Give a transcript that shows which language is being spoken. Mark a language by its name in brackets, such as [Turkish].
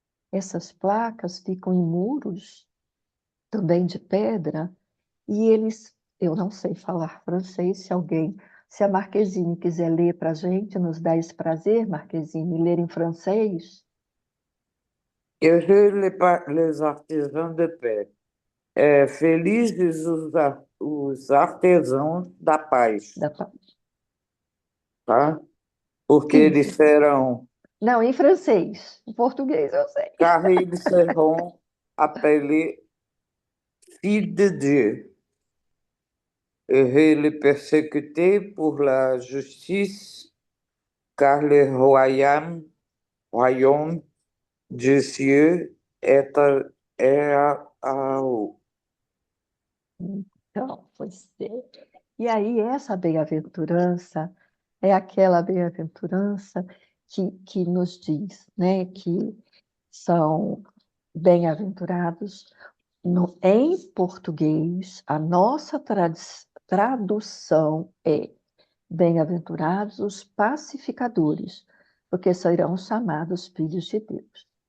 [Portuguese] Essas placas ficam em muros, também de pedra, e eles, eu não sei falar francês, se a Marquezine quiser ler para a gente, nos dá esse prazer, Marquezine, ler em francês. [French] Heureux les artisans de paix. [Portuguese] Felizes os artesãos da paz, Da... tá? Porque Sim, eles serão, não, em francês. Em português eu sei. [French] car ils seront appelés filles de Dieu. Heureux les persécutés pour la justice, car le royaume de Dieu est à eux. [Portuguese] Então, pois é. E aí, essa bem-aventurança é aquela bem-aventurança que nos diz, né, que são bem-aventurados. Em português, a nossa tradução é bem-aventurados os pacificadores, porque serão chamados filhos de Deus.